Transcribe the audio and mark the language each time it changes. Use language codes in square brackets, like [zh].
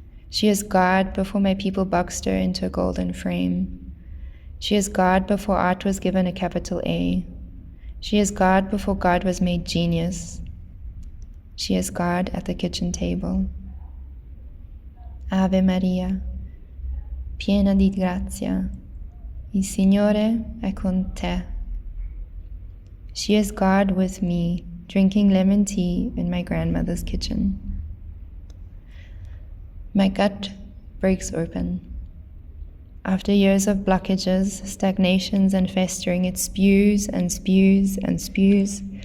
[en] She is God before my people boxed her into a golden frame. She is God before art was given a capital A. She is God before God was made genius. She is God at the kitchen table. [it] Ave Maria, piena di grazia, il Signore è con te. [en] She is God with me, drinking lemon tea in my grandmother's kitchen. My gut breaks open. After years of blockages, stagnations, and festering, it spews and spews and spews.